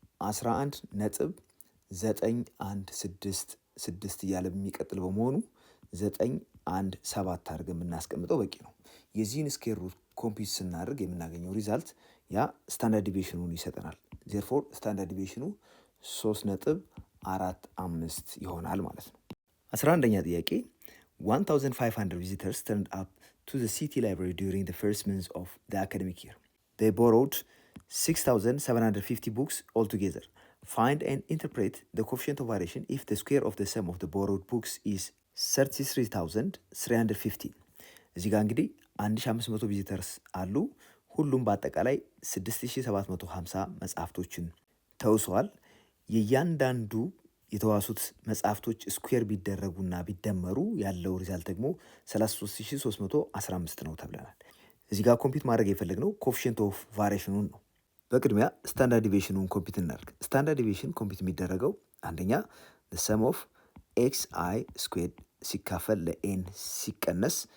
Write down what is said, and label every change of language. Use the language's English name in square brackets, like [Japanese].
[Amharic] 11.9166 እያለ የሚቀጥል በመሆኑ 917 አድርገን የምናስቀምጠው በቂ ነው። የዚህን ስኩዌር ሩት ኮምፒውት ስናደርግ የምናገኘው ሪዛልት ያ ስታንዳርድ ዲቪዬሽኑን ይሰጠናል። ዜርፎር ስታንዳርድ ዲቪዬሽኑ 3.45 ይሆናል ማለት ነው። 11ኛ ጥያቄ [English] 1500 visitors turned up to the city library during the first month of the academic year. They borrowed 6,750 books altogether. Find and interpret the coefficient of variation if the square of the sum of the borrowed books is 33,350. [Amharic] እዚህ ጋር እንግዲህ 1500 ቪዚተርስ አሉ። ሁሉም በአጠቃላይ 6750 መጽሐፍቶችን ተውሰዋል። የእያንዳንዱ የተዋሱት መጽሐፍቶች ስኩዌር ቢደረጉና ቢደመሩ ያለው ሪዛልት ደግሞ 33315 ነው ተብለናል። እዚህ ጋር ኮምፒውት ማድረግ የፈለግነው ኮኤፊሺየንት ኦፍ ቫሪዬሽኑን ነው። በቅድሚያ ስታንዳርድ ዲቪዬሽኑን ኮምፒውት እናድርግ። ስታንዳርድ ዲቪዬሽን ኮምፒውት የሚደረገው አንደኛ ሰም ኦፍ ኤክስ አይ ስኩዌርድ ሲካፈል ለኤን ሲቀነስ